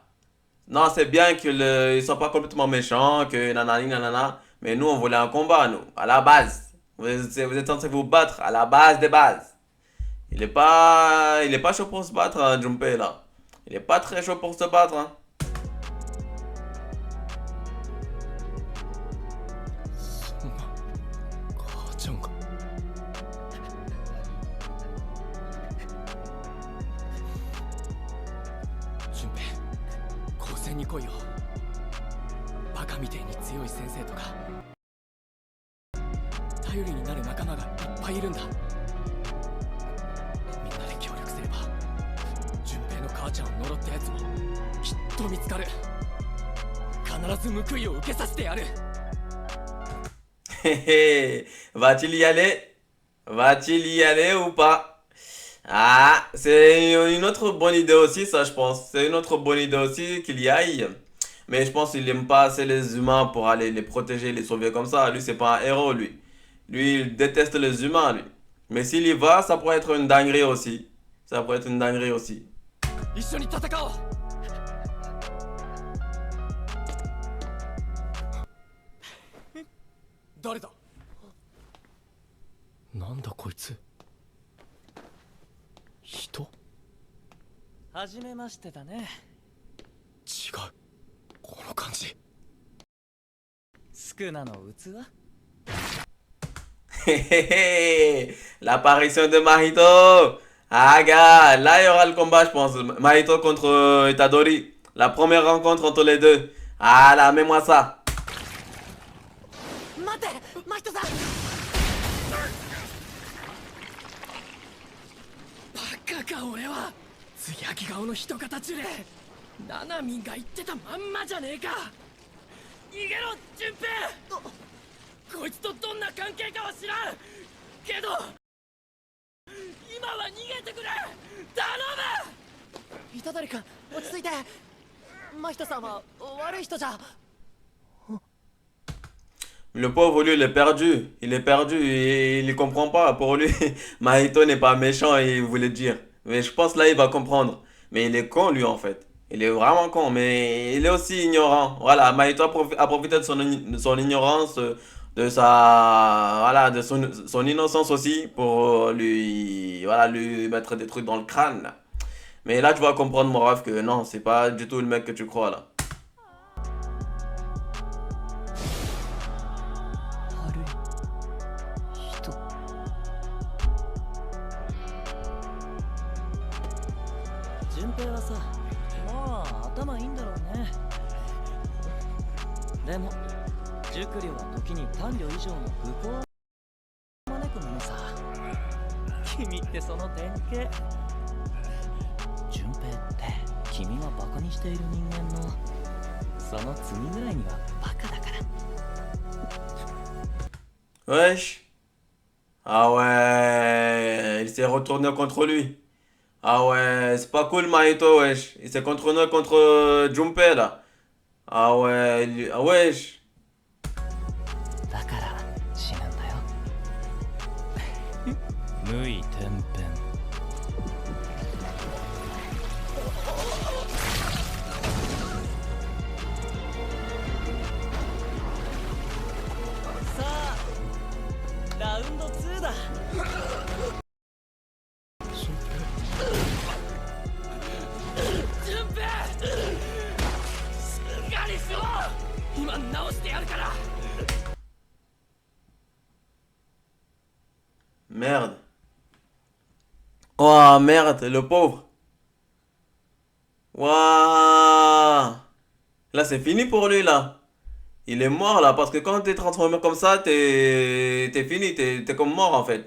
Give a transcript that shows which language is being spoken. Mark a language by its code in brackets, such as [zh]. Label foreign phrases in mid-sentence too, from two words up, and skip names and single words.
[fr] Non, c'est bien qu'ils ne soient pas complètement méchants, que nanani nanana. Mais nous, on voulait un combat, nous, à la base. Vous êtes censé vous battre à la base des bases. Il est pas chaud pour se battre, hein, Junpei, là. Il est pas très chaud pour se battre, hein. [ja] そんな母ちゃんが。順平、高専に来いよ。バカみてえに強い先生とか頼りになる仲間がいっぱいいるんだ。みんなで協力すれば順平の母ちゃんを呪ったやつもきっと見つかる。必ず報いを受けさせてやる。 [fr] Va-t-il y aller? Va-t-il y aller ou pas? Ah, c'est une autre bonne idée aussi, ça, je pense. C'est une autre bonne idée aussi qu'il y aille. Mais je pense qu'il aime pas assez les humains pour aller les protéger, les sauver comme ça. Lui, c'est pas un héros, lui. Lui, il déteste les humains, lui. Mais s'il y va, ça pourrait être une dinguerie aussi. Ça pourrait être une dinguerie aussi. [ja] 一緒に戦おう。誰だ。なんだこいつ。人。はじめましてだね。違う。この感じ。スクナの器？ [fr] L'apparition de Mahito. Ah gars, là il y aura le combat je pense. Mahito contre Itadori. La première rencontre entre les deux. Ah là, mets-moi ça. [ja] 待って真人さん。バカか俺は。艶顔の人形でナナミンが言ってたまんまじゃねえか。逃げろ順平。こいつとどんな関係かは知らんけど今は逃げてくれ。頼む。虎杖君落ち着いて。真人さんは悪い人じゃ。 [fr] Le pauvre lui il est perdu. Il est perdu et il ne comprend pas. Pour lui, Mahito n'est pas méchant il voulait dire. Mais je pense là il va comprendre. Mais il est con lui en fait. Il est vraiment con mais il est aussi ignorant. Voilà, Mahito a profité de son ignorance. De sa voilà de son innocence aussi pour lui voilà lui mettre des trucs dans le crâne. Mais là tu vas comprendre mon rêve que non c'est pas du tout le mec que tu crois là. [ja] 順平はさ、まあ頭いいんだろうね。でも熟慮は時に短慮以上の愚行を招くものさ。君ってその典型。順平って君がバカにしている人間のその次ぐらいにはバカだから。 [fr] Wesh. Ah ouais, il s'est retourné contre lui. Ah ouais, c'est pas cool Mahito wesh. Il s'est retourné contre Junpei là. Ah ouais, ah wesh. [ja] だから死ぬんだよ。無意転変。さあラウンド2だ。順平しっかりしろ。今直してやるから。 [fr] Merde. Oh merde, le pauvre. Waouh. Là c'est fini pour lui là. Il est mort là parce que quand t'es transformé comme ça, t'es fini, t'es comme mort en fait.